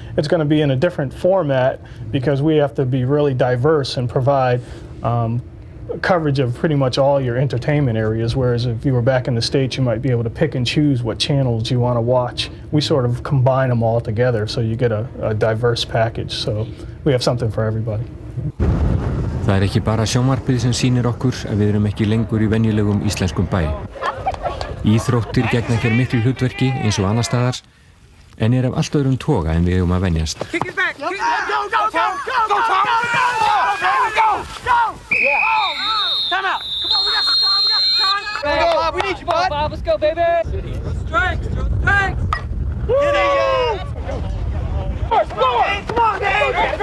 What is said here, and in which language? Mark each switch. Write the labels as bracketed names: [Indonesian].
[English] It's going to be in a different format because we have to be really diverse and provide coverage of pretty much all your entertainment areas, whereas if you were back in the States, you might be able to pick and choose what channels you want to watch. We sort of combine them all together so you get a diverse package, so we have something for everybody. [Icelandic] Það ekki bara sjónvarpið sem sýnir okkur að við erum ekki lengur í venjulegum íslenskum bæ. Íþróttir gegna hér miklu hlutverki eins og annar staðar, en af allt öðrum toga en við að venjast. [English] Kick it back! Go, go, go, go, go, go, time out! Come on, we got some time, Bob, we need you, bud! Bob, let's go, baby! Strikes! Strikes! Get it! Score! Come on, Dave!